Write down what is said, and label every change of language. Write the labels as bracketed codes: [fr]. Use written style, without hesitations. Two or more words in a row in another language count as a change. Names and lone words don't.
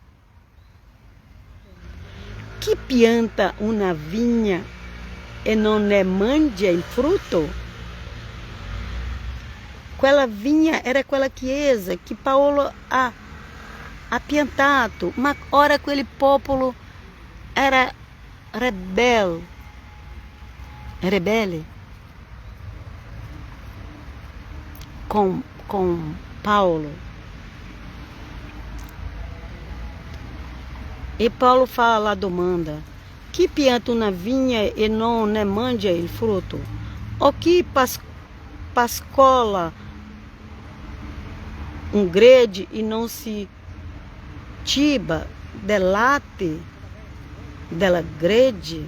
[it] Chi pianta una vigna e non ne mangia il frutto? Quella vigna era quella chiesa che Paolo ha piantato, ma ora quel popolo era rebelle com Paulo. E Paulo fala a domanda: chi pianta una vigna e non ne mangia il frutto? O chi pascola un gregge e non si ciba del latte della gregge?